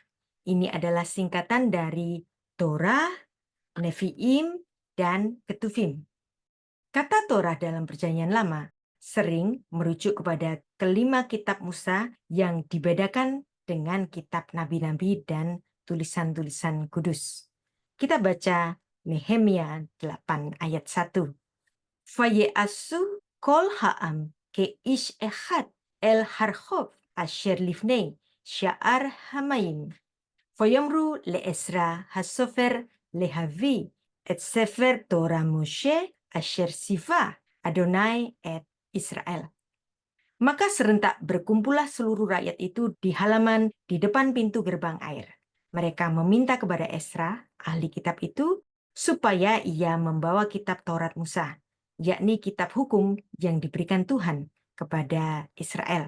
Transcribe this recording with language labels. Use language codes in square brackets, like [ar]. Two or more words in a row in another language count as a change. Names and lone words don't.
[id] Ini adalah singkatan dari Torah, Nevi'im, dan Ketuvim. Kata Torah dalam Perjanjian Lama sering merujuk kepada kelima kitab Musa yang dibedakan dengan kitab nabi-nabi dan tulisan-tulisan kudus. Kita baca Nehemia 8 ayat 1. [he] ויאספו כל העם כאיש אחד אל הרחוב אשר לפני שער המים. ויאמרו לעזרא הספר להביא את ספר תורת משה אשר צוה יהוה את ישראל. [id] Maka serentak berkumpullah seluruh rakyat itu di halaman di depan pintu gerbang air. Mereka meminta kepada Esra, ahli kitab itu, supaya ia membawa kitab Taurat Musa, yakni kitab hukum yang diberikan Tuhan kepada Israel.